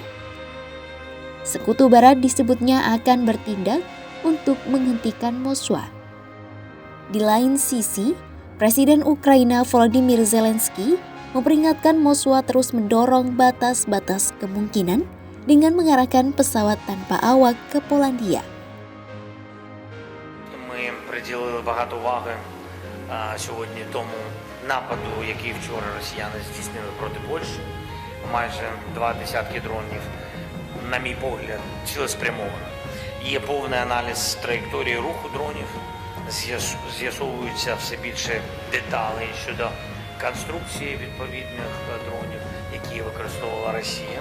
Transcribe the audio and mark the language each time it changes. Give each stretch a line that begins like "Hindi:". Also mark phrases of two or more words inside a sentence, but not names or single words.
Indonesian: Sekutu Barat disebutnya akan bertindak untuk menghentikan Moskwa. Di lain sisi, Presiden Ukraina Volodymyr Zelensky memperingatkan Moskwa terus mendorong batas-batas kemungkinan dengan mengarahkan pesawat tanpa awak ke Polandia.
Ukrainian: Ми приділили багато уваги сьогодні тому нападу, який вчора росіяни здійснили проти Польщі. Майже 2 десятки дронів, на мій погляд, цілеспрямовано. Є повний аналіз траєкторії руху дронів, з'ясовуються все більше деталей щодо конструкції відповідних дронів, які використовувала Росія.